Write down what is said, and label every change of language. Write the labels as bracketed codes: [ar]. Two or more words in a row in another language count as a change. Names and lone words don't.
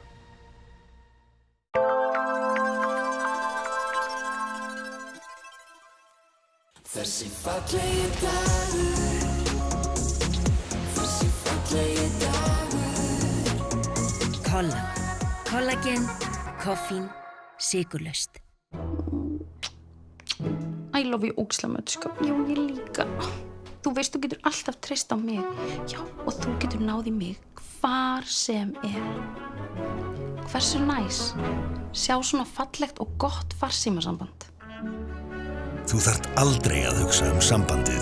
[is] Þessi fallegi dagur, þessi fallegi dagur. Kolla, kollagen, koffín, sykurlaust. [en] I love you ógeðslega much, [is] sko. Já, ég líka. Þú veist, þú getur alltaf treyst á mig. Já, og þú getur náð í mig hvar sem Hversu næs. Sjá svona fallegt og gott farsímasamband. Þú þarft aldrei að hugsa sambandið